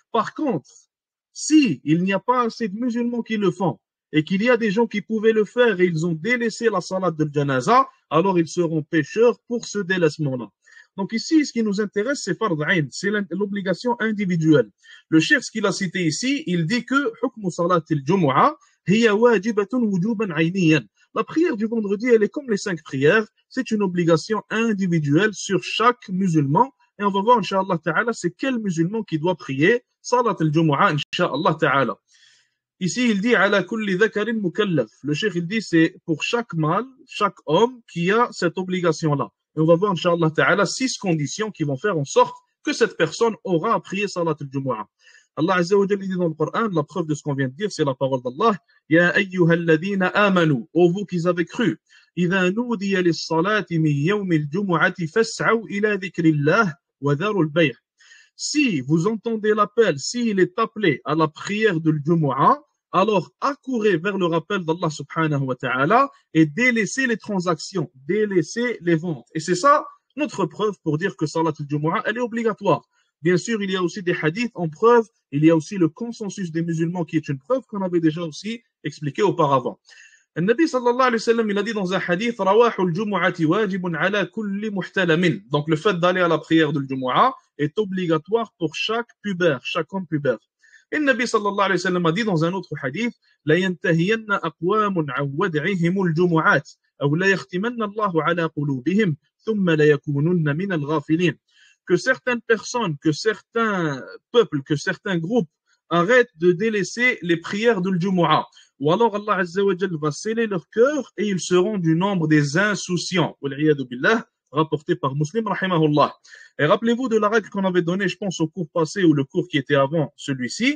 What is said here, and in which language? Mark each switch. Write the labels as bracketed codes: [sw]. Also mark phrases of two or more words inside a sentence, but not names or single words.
[fr] Par contre, si il n'y a pas assez de musulmans qui le font, et qu'il y a des gens qui pouvaient le faire et ils ont délaissé la salat de janaza, alors ils seront pécheurs pour ce délaissement-là. Donc ici, ce qui nous intéresse, c'est [ar] فرض عين, [fr] c'est l'obligation individuelle. Le cheikh, ce qu'il a cité ici, il dit que [ar] حكم صلاة الجمعة هي واجبة وجوبا عينيا. [fr] La prière du vendredi, elle est comme les 5 prières, c'est une obligation individuelle sur chaque musulman. Et on va voir, [ar] إن شاء الله تعالى, [fr] c'est quel musulman qui doit prier [ar] صلاة الجمعة, إن شاء الله تعالى. [fr] Ici, il dit [ar] على كل ذكر مكلف. [fr] Le cheikh, il dit c'est pour chaque mâle, chaque homme qui a cette obligation-là. Et on va voir, [ar] إن شاء الله تعالى, [fr] 6 conditions qui vont faire en sorte que cette personne aura à prier [ar] صلاة الجمعة. الله عز وجل [fr] dit dans le Coran, la preuve de ce qu'on vient de dire, c'est la parole d'Allah. [ar] يا أيها الذين آمنوا, [fr] ô vous qui avez cru. [ar] إذا نودي للصلاة من يوم الجمعة فاسعوا إلى ذكر الله وذروا البيع'. [fr] Si vous entendez l'appel, s'il est appelé à la prière de l'Jumu'ah, alors accourez vers le rappel d'Allah [ar] سبحانه وتعالى [fr] et délaissez les transactions, délaissez les ventes. Et c'est ça notre preuve pour dire que [ar] صلاة الجمعة, [fr] elle est obligatoire. Bien sûr, il y a aussi des hadiths en preuve, il y a aussi le consensus des musulmans qui est une preuve qu'on avait déjà aussi expliqué auparavant. Le Nabi [ar] صلى الله عليه وسلم, [fr] il a dit dans un hadith, [ar] رواح الجمعة واجب على كل محتلم. [fr] Donc le fait d'aller à la prière de l'Jumu'ah est obligatoire pour chaque pubère, chaque homme pubère. Et le [ar] النبي صلى الله عليه وسلم [fr] a dit dans un autre hadith, [ar] لينتهين أقوام عن ودعهم الجمعات أو ليختمن الله على قلوبهم ثم ليكونن من الغافلين. [fr] Que certaines personnes, que certains peuples, que certains groupes arrêtent de délaisser les prières de l'Jumu'ah. Ou alors [ar] الله عز وجل [fr] va sceller leur cœur et ils seront du nombre des insouciants. [ar] والعياذ بالله, [fr] rapporté par Muslim, rahimahullah. Et rappelez-vous de la règle qu'on avait donnée, je pense, au cours passé ou le cours qui était avant celui-ci.